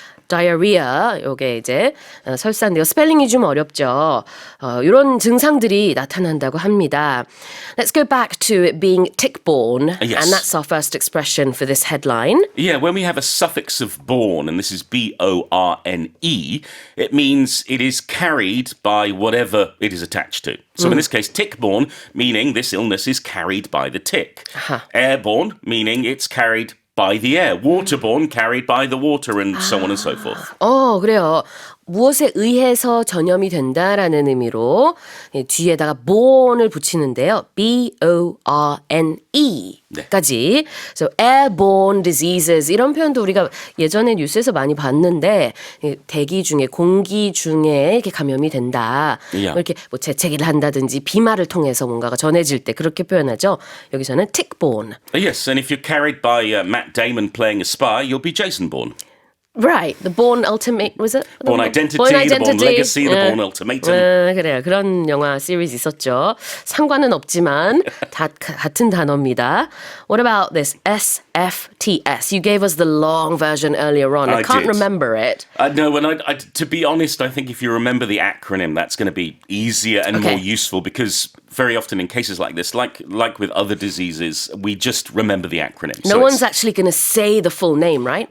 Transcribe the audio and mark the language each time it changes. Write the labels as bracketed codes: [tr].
[ko] diarrhea, 요게 이제 설사인데요. 스펠링이 좀 어렵죠. 이런 증상들이 나타난다고 합니다. [en] Let's go back to it being tick-borne. Yes. And that's our first expression for this headline. Yeah, when we have a suffix of borne, and this is B-O-R-N-E, it means it is carried by whatever it is attached to. So in this case, tick-borne, meaning this illness is carried by the tick. Airborne, meaning it's carried by the air. Waterborne, carried by the water, and so on and so forth. [ko] 그래요. 무엇에 의해서 전염이 된다라는 의미로 뒤에다가 borne을 붙이는데요. B-O-R-N-E 까지. [en] So airborne diseases [ko] 이런 표현도 우리가 예전에 뉴스에서 많이 봤는데 대기 중에 공기 중에 이렇게 감염이 된다. [en] Yeah. [ko] 이렇게 뭐 재채기를 한다든지 비말을 통해서 뭔가가 전해질 때 그렇게 표현하죠. 여기서는 tick-borne. [en] Yes, and if you're carried by Matt Damon playing a spy, you'll be Jason Bourne. Right, the Bourne Ultimate was it? Bourne Identity, the Bourne Legacy, the Bourne Ultimatum. [ko] 그래요. 그런 영화 시리즈 있었죠. 상관은 없지만 다 같은 단어입니다. [en] What about this Sfts? You gave us the long version earlier on. I can't did. remember it. No, and to be honest, I think if you remember the acronym, that's going to be easier and more useful because very often in cases like this, like with other diseases, we just remember the acronym. No one's actually going to say the full name, right?